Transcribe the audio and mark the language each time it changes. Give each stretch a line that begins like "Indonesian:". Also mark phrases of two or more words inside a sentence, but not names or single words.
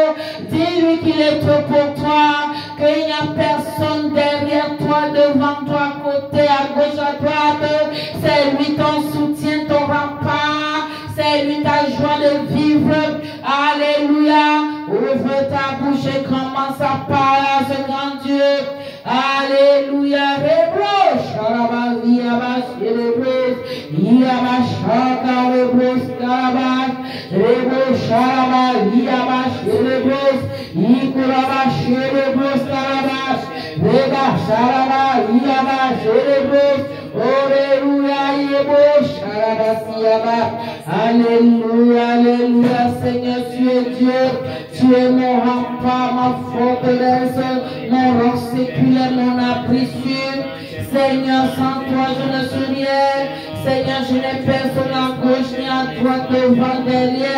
French: Dis-lui qu'il est tout pour toi, qu'il n'y a personne derrière toi, devant toi, à côté, à gauche, à droite. C'est lui ton soutien, ton rempart, c'est lui ta joie de vivre. Alléluia. Ouvre ta bouche et commence à parler à ce grand Dieu. Alléluia. Rebroche, Alabavia, Rebroche, Yamashaka, Rebroche, Carabac, Rebroche, Alabavia, Rebroche, Ikurabash, Rebroche, Carabac, Rebroche, Alabavia, Rebroche, Alléluia, Yeboche, Alabavia. Alléluia, Alléluia, Seigneur, tu es Dieu, tu es mon rempart, ma forteresse, mon roc séculaire, mon abri sûr. Seigneur, sans toi, je ne suis rien. Seigneur, je n'ai personne à gauche ni à droite, devant, derrière.